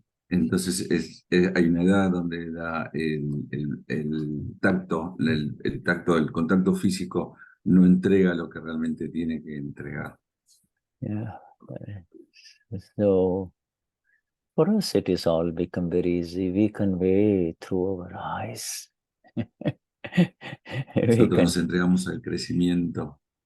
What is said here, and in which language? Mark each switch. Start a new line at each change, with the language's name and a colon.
Spanish: Entonces hay una edad donde el tacto, el contacto físico no entrega lo que realmente tiene que entregar.
English: Yeah. So for us it is all become very easy. We convey through our eyes.
Spanish: Nosotros nos entregamos al crecimiento.